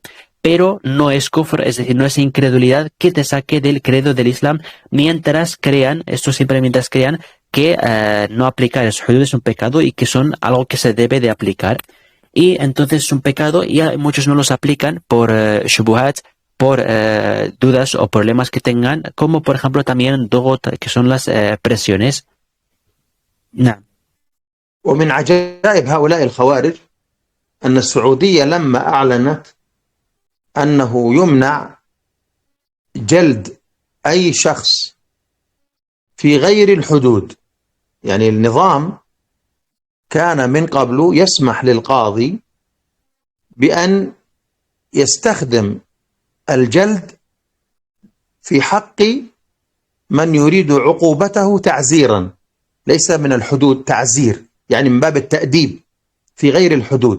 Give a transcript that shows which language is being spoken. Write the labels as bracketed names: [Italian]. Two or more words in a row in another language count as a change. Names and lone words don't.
[Spanish] Pero no es kufr, es decir, no es incredulidad que te saque del credo del Islam mientras crean, esto siempre mientras crean que no aplicar el hudud es un pecado y que son algo que se debe de aplicar. Y entonces es un pecado y muchos no los aplican por shubuhat, por dudas o problemas que tengan, como por ejemplo también dogot, que son las presiones. [Arabic] نعم. ومن عجائب هؤلاء الخوارج أن السعودية لما أعلنت أنه يمنع جلد أي شخص في غير الحدود، يعني النظام كان من قبل يسمح للقاضي بأن يستخدم الجلد في حق من يريد عقوبته تعزيرا، ليس من الحدود، تعزير يعني من باب التأديب في غير الحدود.